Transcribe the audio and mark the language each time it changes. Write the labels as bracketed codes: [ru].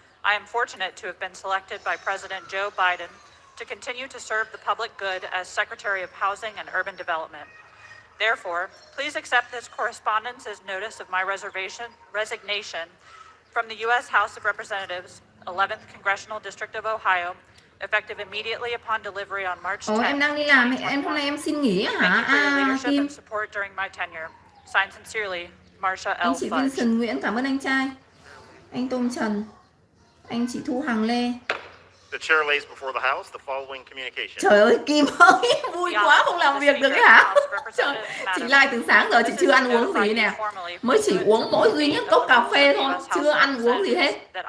[en] I am fortunate to have been selected by President Joe Biden to continue to serve the public good as Secretary of Housing and Urban Development. Therefore, please accept this correspondence as notice of my resignation from the U.S. House of Representatives, 11th Congressional District of Ohio, effective immediately upon delivery on March 10th. [vi] Em đang đi làm, em hôm nay em xin nghỉ á hả? [en] Thank you for your leadership [vi] Kim. [en] and support during my tenure. Signed sincerely, Marsha L. [vi] Anh chị [en] Fudge. [vi] Vincent Nguyễn, cảm ơn anh trai. Anh Tôn Trần. Anh chị Thu Hằng Lê. [en] The chair lays before the House the following communication. [vi] Trời ơi, Kim ơi, vui quá không làm việc được ấy hả? Trời, chị like từ sáng giờ chị chưa ăn uống gì nè. Mới chỉ uống mỗi duy nhất cốc cà phê thôi, chưa ăn uống gì hết.